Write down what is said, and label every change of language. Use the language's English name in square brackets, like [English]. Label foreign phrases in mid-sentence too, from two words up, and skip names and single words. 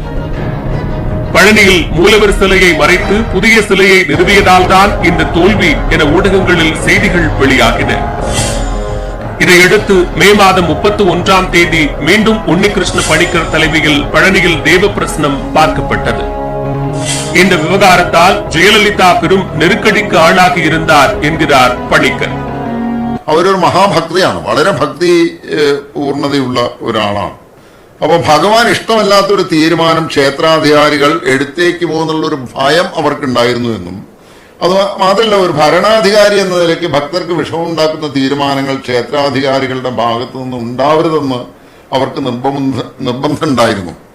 [Tamil] பழனியில் மூலவர் சிலையை மறைத்து புதிய சிலையை நிறுவியதால் தான் இந்த தோல்வி என ஊடகங்களில் செய்திகள் வெளியாகின. இதையடுத்து மே மாதம் 31ஆம் தேதி மீண்டும் உன்னிகிருஷ்ண பணிக்கர் தலைமையில் பழனியில் தேவ பிரசனம் பார்க்கப்பட்டது. இந்த விவகாரத்தால் ஜெயலலிதா பெரும் நெருக்கடிக்கு ஆளாகி இருந்தார் என்கிறார் പണിക്കർ. [Malayalam] അവരൊരു മഹാഭക്തിയാണ്, വളരെ ഭക്തി പൂർണ്ണതയുള്ള ഒരാളാണ്. അപ്പൊ ഭഗവാൻ ഇഷ്ടമല്ലാത്തൊരു തീരുമാനം ക്ഷേത്രാധികാരികൾ എടുത്തേക്ക് പോകുന്നുള്ളൊരു ഭയം അവർക്കുണ്ടായിരുന്നു എന്നും, അത് മാത്രമല്ല ഒരു ഭരണാധികാരി എന്ന നിലയ്ക്ക് ഭക്തർക്ക് വിഷമമുണ്ടാക്കുന്ന തീരുമാനങ്ങൾ ക്ഷേത്രാധികാരികളുടെ ഭാഗത്തു നിന്ന് ഉണ്ടാവരുതെന്ന് അവർക്ക് നിർബന്ധം ഉണ്ടായിരുന്നു.